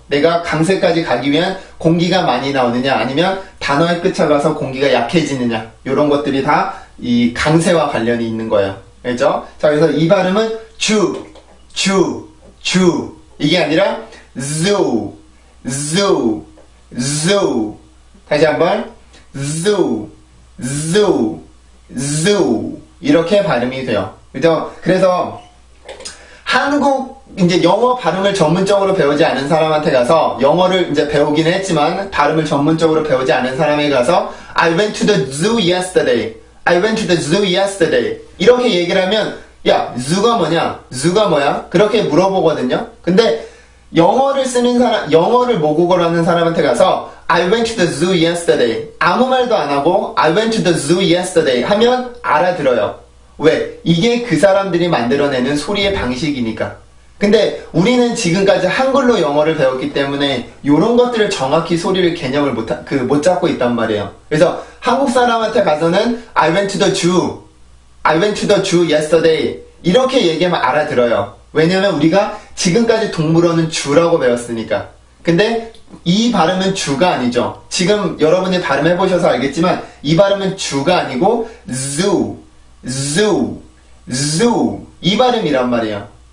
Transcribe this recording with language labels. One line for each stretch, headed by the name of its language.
Korean: 내가 강세까지 가기 위한 공기가 많이 나오느냐 아니면 단어의 끝에 가서 공기가 약해지느냐 이런 것들이 다 이 강세와 관련이 있는 거예요. 알죠? 자, 그래서 이 발음은 주 이게 아니라 zoo, zoo, zoo. 다시 한번 zoo, zoo, zoo. 이렇게 발음이 돼요. 그죠? 그래서 한국 이제 영어 발음을 전문적으로 배우지 않은 사람한테 가서 영어를 이제 배우긴 했지만 발음을 전문적으로 배우지 않은 사람에게 가서
English: I went to the zoo yesterday. I went to the zoo yesterday.
Korean: 이렇게 얘기를 하면 야, zoo가 뭐냐? zoo가 뭐야? 그렇게 물어보거든요. 근데 영어를 쓰는 사람, 영어를 모국어로 하는 사람한테 가서
English: I went to the zoo yesterday.
Korean: 아무 말도 안 하고
English: I went to the zoo yesterday
Korean: 하면 알아들어요. 왜? 이게 그 사람들이 만들어내는 소리의 방식이니까. 근데 우리는 지금까지 한글로 영어를 배웠기 때문에 이런 것들을 정확히 소리를 개념을 못 잡고 있단 말이에요. 그래서 한국 사람한테 가서는
English: I went to the zoo. I went to the zoo yesterday.
Korean: 이렇게 얘기하면 알아들어요. 왜냐면 우리가 지금까지 동물어는 주라고 배웠으니까. 근데 이 발음은 주가 아니죠. 지금 여러분이 발음해보셔서 알겠지만 이 발음은 주가 아니고 zoo, zoo, zoo 이 발음이란 말이에요.